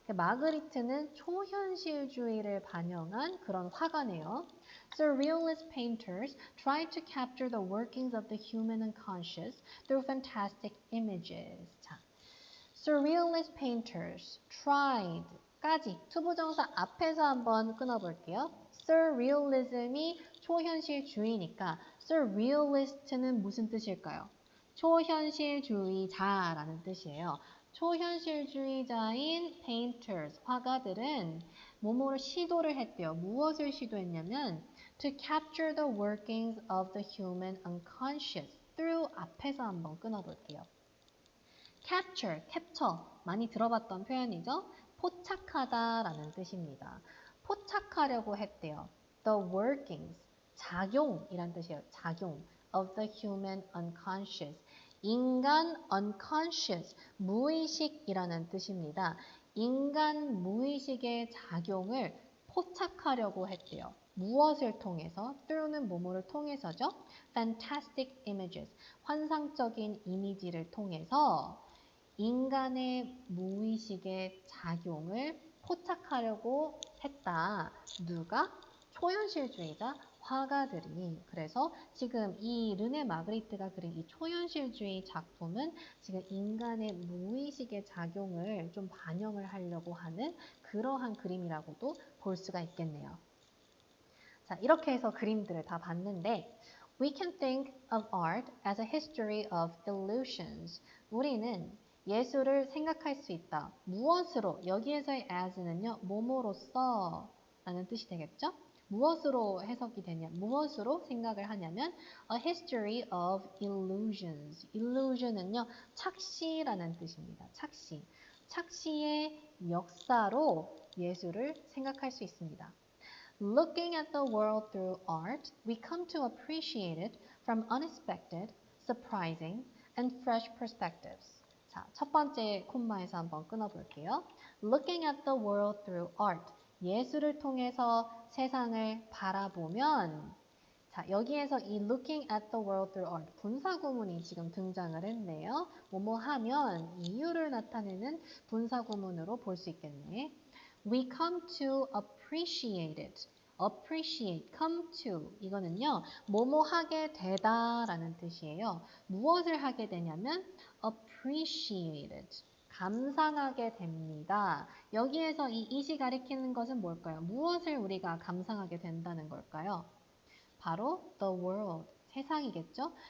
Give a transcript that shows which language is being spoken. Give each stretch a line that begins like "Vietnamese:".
Korean: 마그리트는 초현실주의를 반영한 그런 화가네요.
English: Surrealist painters tried to capture the workings of the human unconscious through fantastic images.
Korean: 자,
English: Surrealist painters tried
Korean: 까지 투부정사 앞에서 한번 끊어볼게요. Surrealism이 초현실주의니까 Surrealist는 무슨 뜻일까요? 초현실주의자라는 뜻이에요. 초현실주의자인 painters, 화가들은 뭐뭐를 시도를 했대요. 무엇을 시도했냐면
English: to capture the workings of the human unconscious through
Korean: 앞에서 한번 끊어볼게요. capture, capture 많이 들어봤던 표현이죠. 포착하다라는 뜻입니다. 포착하려고 했대요. The workings, 작용이란 뜻이에요.
English: 작용 of the human unconscious.
Korean: 인간 unconscious, 무의식이라는 뜻입니다. 인간 무의식의 작용을 포착하려고 했대요. 무엇을 통해서? through는 뭐뭐를 통해서죠.
English: fantastic images,
Korean: 환상적인 이미지를 통해서 인간의 무의식의 작용을 포착하려고 했다. 누가? 초현실주의자 화가들이. 그래서 지금 이 르네 마그리트가 그린 이 초현실주의 작품은 지금 인간의 무의식의 작용을 좀 반영을 하려고 하는 그러한 그림이라고도 볼 수가 있겠네요. 자, 이렇게 해서 그림들을 다 봤는데
English: We can think of art as a history of illusions.
Korean: 우리는 예술을 생각할 수 있다. 무엇으로? 여기에서의 as는요. 뭐뭐로써 라는 뜻이 되겠죠? 무엇으로 해석이 되냐? 무엇으로 생각을 하냐면
English: a history of illusions.
Korean: illusion은요. 착시라는 뜻입니다. 착시. 착시의 역사로 예술을 생각할 수 있습니다.
English: Looking at the world through art, we come to appreciate it from unexpected, surprising, and fresh perspectives.
Korean: 자, 첫 번째 콤마에서 한번 끊어볼게요.
English: Looking at the world through art.
Korean: 예술을 통해서 세상을 바라보면 자, 여기에서 이
English: looking at the world through art
Korean: 분사구문이 지금 등장을 했네요. 뭐뭐 하면 이유를 나타내는 분사구문으로 볼 수 있겠네.
English: We come to appreciate it. appreciate, come to
Korean: 이거는요. 뭐뭐 하게 되다 라는 뜻이에요. 무엇을 하게 되냐면 appreciated. 감상하게 됩니다. 여기에서 이 it이 가리키는 것은 뭘까요? 무엇을 우리가 감상하게 된다는 걸까요? 바로 the world, 세상이겠죠?